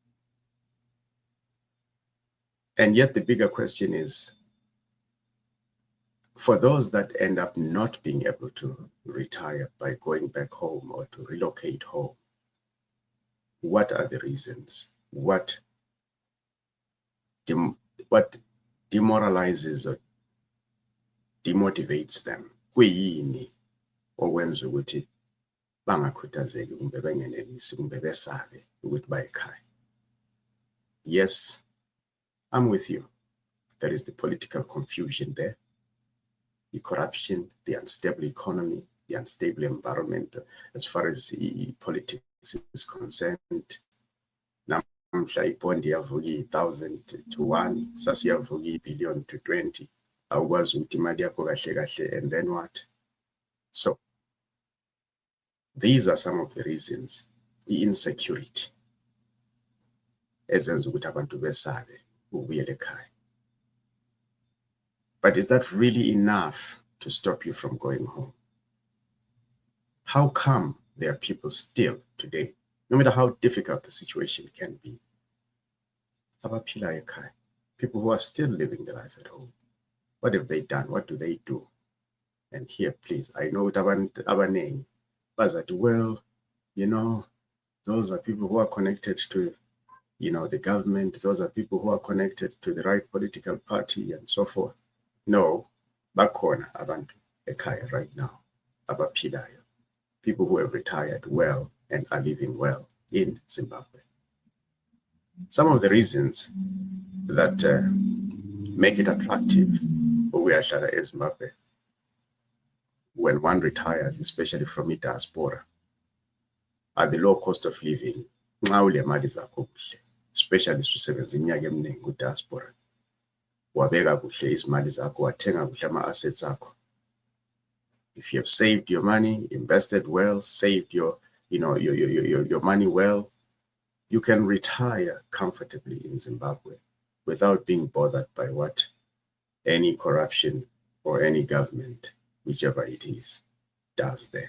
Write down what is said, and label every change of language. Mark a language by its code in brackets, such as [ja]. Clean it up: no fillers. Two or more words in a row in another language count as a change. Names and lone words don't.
[en] And yet the bigger question is, for those that end up not being able to retire by going back home or to relocate home, what are the reasons? What demoralizes or demotivates them? [nd] Kuyini okwenza ukuthi bangakhuthazeki kumbe bengenelisi kumbe besabe ukuthi baye ekhaya? [en] Yes, I'm with you. There is the political confusion there, the corruption, the unstable economy, the unstable environment as far as politics is concerned. [nd] Namhla ipondi yavuka 1,000 to 1, sasiyavuka billion to 20. Awukwazi ukuthi imali yakho kahle kahle, [en] and then what? So these are some of the reasons. The insecurity [nd] ezenza ukuthi abantu besabe ukubuyela ekhaya. [en] But is that really enough to stop you from going home? How come there are people still today, no matter how difficult the situation can be, [nd] abaphila ekhaya, [en] people who are still living the life at home? What have they done? What do they do? And here, please, I know [nd] abanengi bazathi, [en] well, you know, those are people who are connected to, you know, the government. Those are people who are connected to the right political party and so forth. No, [nd] bakhona abantu ekhaya [en] right now [nd] abaphilayo. [en] people who have retired well and are living well in Zimbabwe. Some of the reasons that make it attractive in Zimbabwe when one retires, especially from the diaspora, are the low cost of living. [nd] Especially susebenza iminyaka eminingi ku-diaspora, wabeka kuhle izimali zakho, wathenga kuhle ama-assets akho. [en] If you have saved your money, invested well, saved your money well, you can retire comfortably in Zimbabwe without being bothered by what any corruption or any government, whichever it is, does there.